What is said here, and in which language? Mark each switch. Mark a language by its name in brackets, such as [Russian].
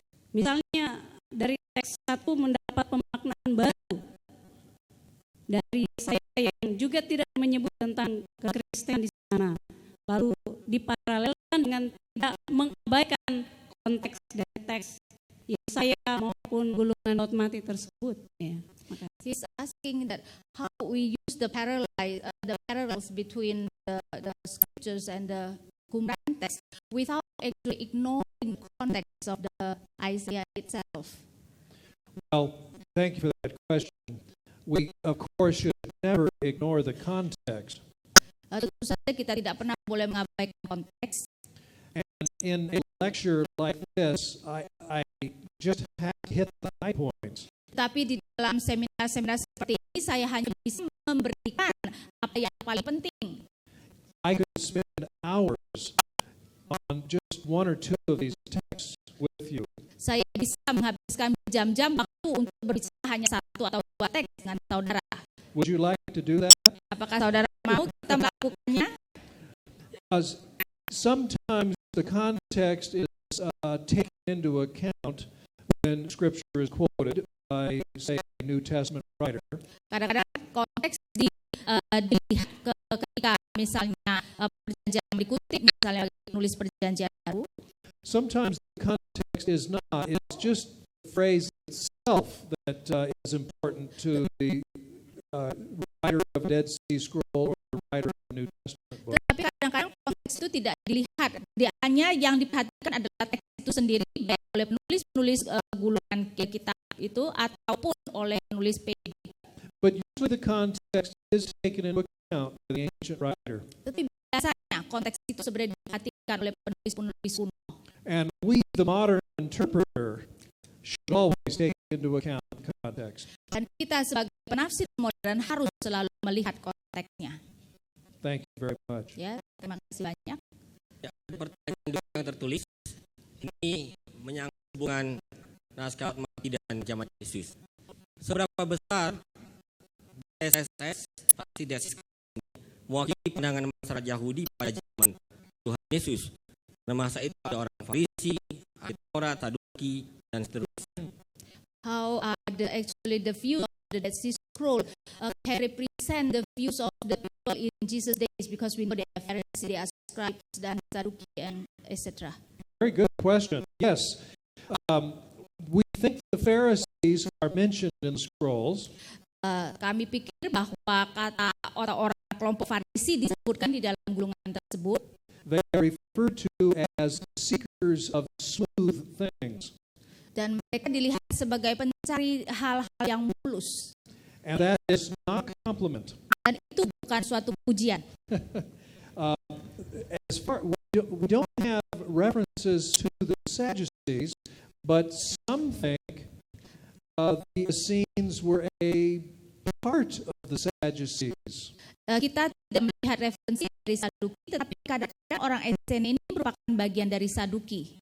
[Indonesian] Misalnya dari teks 1 mendapat pemaknaan baru dari Yesaya yang juga tidak menyebut tentang kekristenan di sana, lalu diparalelkan dengan tidak mengabaikan konteks dari teks Yesaya maupun gulungan Laut Mati tersebut. Ya, [English] He's asking that how we use the parallels between the scriptures and the Qumran text without actually ignoring context of the Isaiah itself. Well, thank you for that question. we, of course, should never ignore the context. [Indonesian] Tentu saja kita tidak pernah boleh mengabaikan konteks. [English] And in a lecture like this, I just have to hit the high points. [Indonesian] Tapi di dalam seminar-seminar seperti ini saya hanya bisa memberikan apa yang paling penting. [English] I could spend hours on just one or two of these texts with you. [Indonesian] Saya bisa menghabiskan jam-jam waktu untuk berbicara hanya satu atau dua teks dengan saudara. [English] Would you like to do that? [Indonesian] Apakah saudara mau kita melakukannya? [English] Because sometimes the context is taken into account when Scripture is quoted by, say, a New Testament writer. [Indonesian] Kadang-kadang konteks dilihat ketika misalnya perjanjian dikutip, misalnya penulis perjanjian baru. [English] Sometimes the context is not. It's just the phrase itself that is important to the writer of Dead Sea Scroll or the writer of the New Testament book. [Indonesian] Tetapi kadang-kadang konteks itu tidak dilihat. Hanya yang diperhatikan adalah teks itu sendiri, baik oleh penulis gulungan kitab itu ataupun oleh penulis PB. [English] But usually the context is taken into account by the ancient writer. [Indonesian] Tetapi biasanya konteks itu sebenarnya diperhatikan oleh penulis-penulis kuno. [English] And we, the modern interpreter, should always take into account the context. [Indonesian] Dan kita sebagai penafsir modern harus selalu melihat konteksnya. [English] Thank you very much. [Indonesian] Ya, terima kasih banyak. Ya, pertanyaan yang tertulis ini menyangkut hubungan naskah mati dan jamaat Yesus. Seberapa besar SSS Fasidesis mewakili pandangan masyarakat Yahudi pada zaman Tuhan Yesus? Pada masa itu ada orang Farisi, ahli Taurat, Saduki, dan seterusnya. [English] How actually the view of the Dead Sea Scroll can represent the views of the people in Jesus' days, because we know they are Pharisees, they are scribes, dan Saduki, and etc. Very good question. Yes, we think the Pharisees are mentioned in the scrolls. [Indonesian] Kami pikir bahwa kata orang-orang kelompok Farisi disebutkan di dalam gulungan tersebut. [English] They are referred to as seekers of smooth things. [Indonesian] Dan mereka dilihat sebagai pencari hal-hal yang mulus. [English] And that is not a compliment. [Indonesian] Dan itu bukan suatu pujian. [English] As far we don't have references to the Sadducees, but some think the Essenes were a part of the Sadducees. [Indonesian] Kita tidak melihat referensi dari Saduki, tetapi kadang-kadang orang Essene ini merupakan bagian dari Saduki.